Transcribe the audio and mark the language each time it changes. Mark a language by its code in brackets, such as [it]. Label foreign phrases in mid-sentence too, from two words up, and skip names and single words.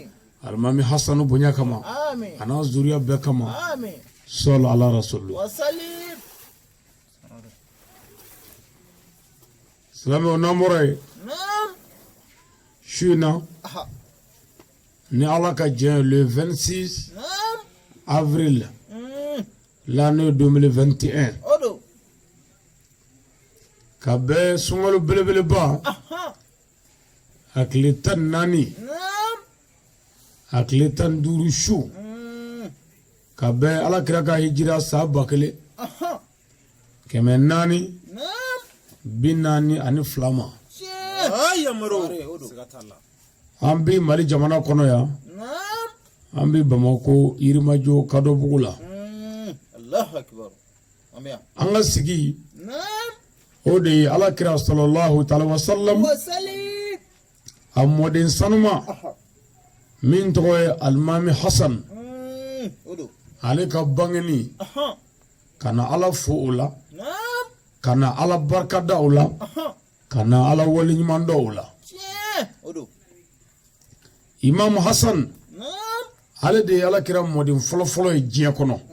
[bm] alimami hasanu bonya kama [ar] آمين [bm] a n'a zuriya bɛɛ kama [ar] آمين [bm] sɔli ala rasulu [ar] وسليم [bm] silamɛw n'an bɔra yen [ar] نعم [bm] su in na ni ala ka jɛn ye le 26 [ar] نعم [fr] avril l'année 2021 أدو [bm] ka bɛɛ sunkalo belebeleba a tile 14 [ar] نعم [bm] a tile 15 su ka bɛɛ ala kira ka hijira san 1000 kɛmɛ 4 [ar] نعم [bm] 42 ma an bi mali jamana kɔnɔ yan [ar] نعم [bm] an bi bamako yirimajo kadɔbugu la [ar] الله أكبر أمين [bm] an ka sigi [ar] نعم [bm] o o de ye alakira [ar] صلى الله تعالى وسلم [bm] a mɔden sanuma min tɔgɔ ye alimami hasan ale ka bangeni kana ala fo o la kana ala barika da o la kana ala wali ɲuman da o la imam hasan ale de ye alakira mɔden fɔlɔfɔlɔ ye diɲɛ kɔnɔ